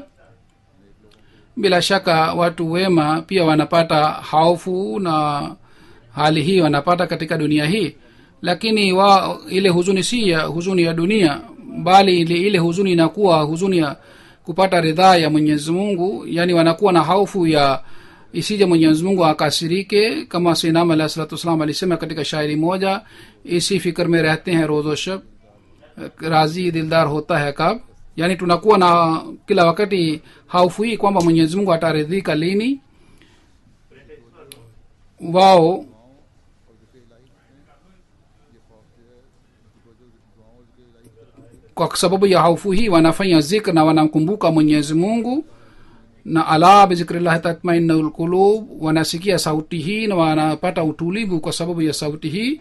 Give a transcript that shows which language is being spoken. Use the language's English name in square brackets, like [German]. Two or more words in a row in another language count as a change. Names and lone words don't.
[Swahili] Bila shaka watu wema pia wanapata hofu na hali hii wanapata katika dunia hii, lakini ile huzuni si ya huzuni ya dunia, bali ile huzuni inakuwa huzuni ya kupata ridhaa ya Mwenyezi Mungu. Yani wanakuwa na hofu ya isije Mwenyezi Mungu akasirike, kama [Arabic] سيدنا عليه الصلاة والسلام [Swahili] alisema katika shairi moja, [Urdu] اسی فکر میں رہتے ہیں روز و شب، راضی دلدار ہوتا ہے کب. [Swahili] Yani tunakuwa na kila wakati hofu hii kwamba Mwenyezi Mungu ataridhika lini. Wao kwa sababu ya hofu hii wanafanya zikr na wanamkumbuka Mwenyezi Mungu, na [Arabic] ألا بذكر الله تطمئن القلوب, [Swahili] wanasikia sauti hii na wanapata utulivu kwa sababu ya sauti hii.